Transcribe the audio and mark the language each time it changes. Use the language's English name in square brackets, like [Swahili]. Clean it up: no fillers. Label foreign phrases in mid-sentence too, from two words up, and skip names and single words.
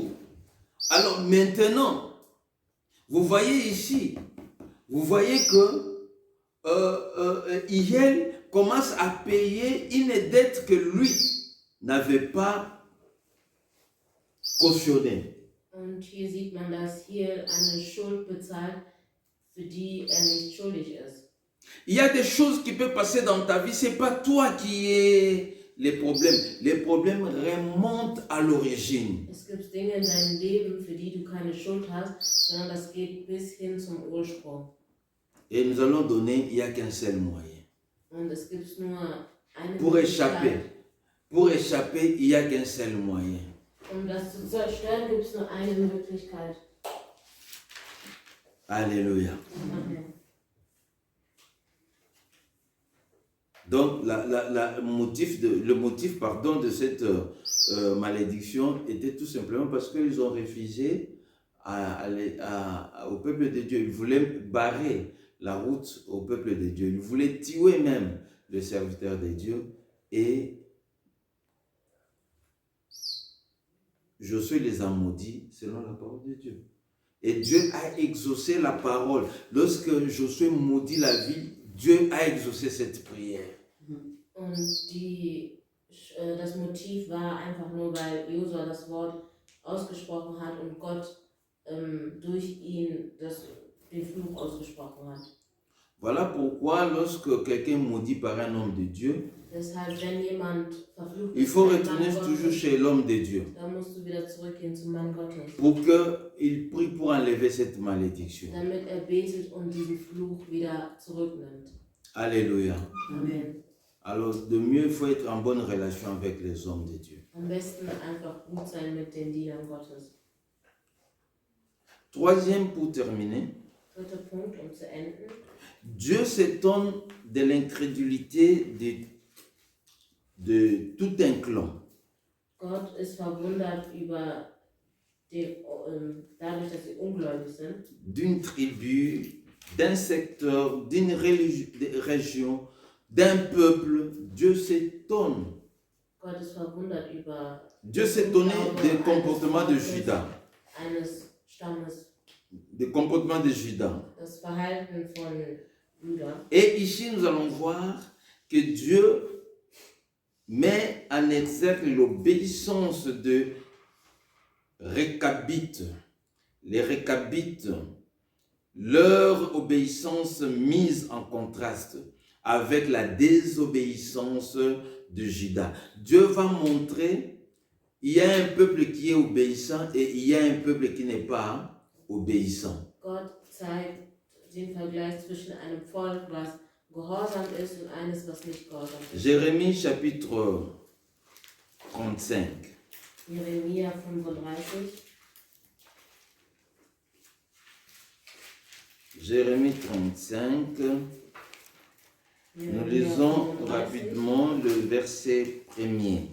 [French] Alors maintenant, vous voyez ici, vous voyez que Hiel commence à payer une dette que lui n'avait pas cautionnée. [German] Und hier sieht man, dass hier eine Schuld bezahlt, für die nicht schuldig ist. [French] Il y a des choses qui peuvent passer dans ta vie, c'est pas toi qui es les problèmes. Les problèmes remontent à l'origine. [German] Es gibt Dinge in deinem Leben, für die du keine Schuld hast, sondern das geht bis hin zum Ursprung. [French] Et nous allons donner, il n'y a qu'un seul moyen. [German] Und es gibt nur eine [French] Pour échapper, il n'y a qu'un seul moyen. [German] Um das zu zerstören, gibt es nur eine Möglichkeit. [French] Alléluia. Amen. Donc, le motif de cette malédiction était tout simplement parce qu'ils ont refusé au peuple de Dieu. Ils voulaient barrer la route au peuple de Dieu. Ils voulaient tuer même le serviteur de Dieu. Et Josué les a maudits selon la parole de Dieu. Et Dieu a exaucé la parole. Lorsque Josué maudit la ville, Dieu a exaucé cette prière. [German] Und das Motiv war einfach nur, weil Josua das Wort ausgesprochen hat und Gott durch ihn den Fluch ausgesprochen hat. [French] Voilà pourquoi lorsque quelqu'un maudit par un homme de Dieu, [German] Deshalb, wenn jemand verflucht [French] il faut [German] ist, [French] retourner toujours chez l'homme de Dieu [German] dann musst du wieder zurückgehen zum Mann Gottes, [French] pour qu'il prie pour enlever cette malédiction. [German] damit betet und diesen Fluch wieder zurücknimmt. [French] Alléluia. Amen. Alors, de mieux, il faut être en bonne relation avec les hommes de Dieu. [German] Am besten einfach gut sein mit den Dienern Gottes. [French] Troisième, pour terminer, [German] Dritter Punkt, zu enden. [French] Dieu s'étonne de l'incrédulité de tout un clan. [German] Gott ist verwundert über dadurch, dass sie ungläubig sind. [French] D'une tribu, d'un secteur, d'une région, d'un peuple. Dieu s'étonne. [German] Gott ist verwundert über [French] Dieu s'étonnait des comportements de Judas. [German] Eines Stammes. [French] Des comportements de Judas. [German] Das Verhalten von Judah. [French] Et ici, nous allons voir que Dieu met en exergue l'obéissance de Réchabite. les Récabites, leur obéissance mise en contraste avec la désobéissance de Juda. Dieu va montrer, il y a un peuple qui est obéissant et il y a un peuple qui n'est pas obéissant. [German] Gott zeigt den Vergleich zwischen einem Volk, was gehorsam ist und eines, was nicht gehorsam ist. [French] Jérémie chapitre 35. [German] Jeremia 35. [French] Jérémie 35. Nous lisons rapidement le verset premier.